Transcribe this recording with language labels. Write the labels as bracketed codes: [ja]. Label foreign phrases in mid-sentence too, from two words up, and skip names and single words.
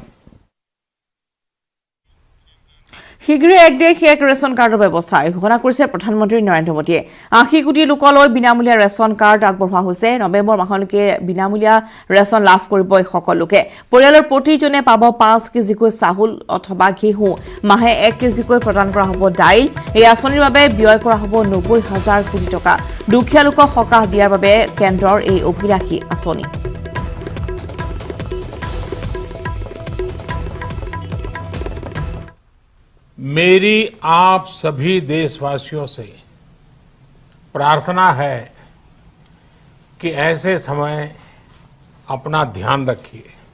[as] শীঘ্ৰে এক দেশ এক ৰেচন কাৰ্ডৰ ব্যৱস্থা ঘোষণা কৰিছে প্ৰধানমন্ত্ৰী নৰেন্দ্ৰ মোদীয়ে 80 কোটি লোকলৈ বিনামূলীয়া ৰেচন কাৰ্ড আগবঢ়োৱা হৈছে নৱেম্বৰ মাহলৈকে বিনামূলীয়া ৰেচন লাভ কৰিব এই সকলো লোকে পৰিয়ালৰ প্ৰতিজনে পাব 5 কেজিকৈ চাউল অথবা ঘেঁহু মাহে 1 কেজিকৈ প্ৰদান কৰা হ'ব দাইল এই আঁচনিৰ বাবে ব্যয় কৰা হ'ব 90,000 কোটি টকা দুখীয়া লোকক সকাহ দিয়াৰ বাবে কেন্দ্ৰৰ এই অভিলাষী আঁচনি [hi] मेरी आप सभी देशवासियों से प्रार्थना है कि ऐसे समय अपना ध्यान रखिए